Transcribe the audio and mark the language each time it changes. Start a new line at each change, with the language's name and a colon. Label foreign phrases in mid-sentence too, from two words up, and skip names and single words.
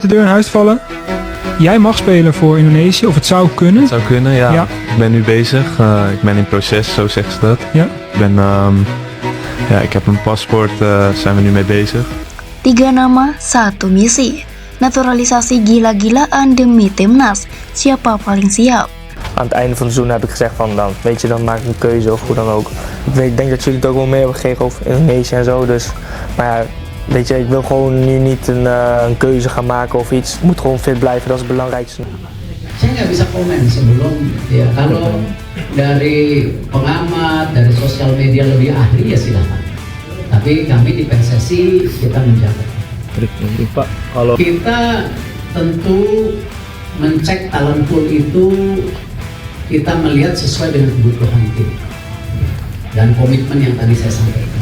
Dutch: de deur in huis vallen. Jij mag spelen voor Indonesië, of het zou kunnen. Het zou kunnen, ja. Ja. Ik ben nu bezig. Ik ben in proces, zo zeggen ze dat. Ja. Ik heb een paspoort, zijn we nu mee bezig.
Indonesian: 3 nama, 1 misi. Naturalisasi gila-gilaan demi timnas. Siapa paling siap?
Dutch: Aan het einde van het seizoen heb ik gezegd van dan, weet je, dan maak ik een keuze of hoe dan ook. Ik denk dat jullie het ook wel mee hebben gekregen over Indonesië en zo, dus. Maar ja, weet je, ik wil gewoon nu niet een keuze gaan maken of iets. Ik moet gewoon fit blijven, dat is het belangrijkste.
Indonesian: Saya nggak bisa komen sebelum ya, kalau dari pengamat, dari sosial media lebih ahli ya silahkan. Tapi kami di PSSI kita menjaga. Pak, kalau Kita tentu mencek
English: talent pool
Indonesian: itu kita melihat sesuai dengan kebutuhan tim dan komitmen yang tadi saya sampaikan.